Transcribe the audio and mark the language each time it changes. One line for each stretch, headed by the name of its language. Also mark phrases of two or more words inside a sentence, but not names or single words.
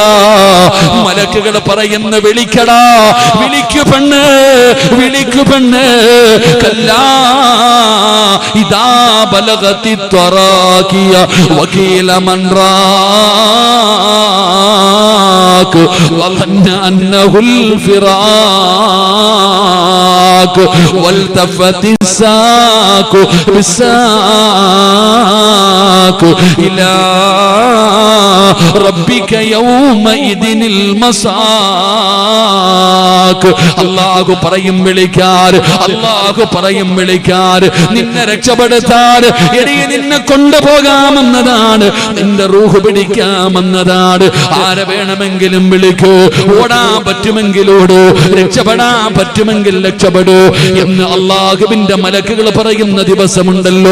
Malayalam: മലക്കുകൾ പറയുന്ന, വിളിക്കടാ, വിളിക്കു പെണ്ണ്, വിളിക്കു പെണ്ണ്.
Arabic: كلا إذا بلغت التراقي وقيل من راق. وظن أنه الفراق والتفت الساق بالساق إلى ربك يومئذ المساق.
Malayalam: അല്ലാഹു പറയും വിളിക്കാർ, അല്ലാഹു പറയും വിളിക്കാർ, നിന്നെ രക്ഷപ്പെടുത്താൻ എടിയെ നിന്നെ കൊണ്ടുപോകാമെന്നതാണ്, നിന്റെ റൂഹ് പിടിക്കാമെന്നതാണ്. ആരെ വേണമെങ്കിലും വിളിക്കൂ, ഓടാൻ പറ്റുമെങ്കിലോടൂ, രക്ഷപ്പെടാൻ പറ്റുമെങ്കിൽ രക്ഷപ്പെടൂ എന്ന് അല്ലാഹുവിന്റെ മലക്കുകൾ പറയുന്ന ദിവസമുണ്ടല്ലോ.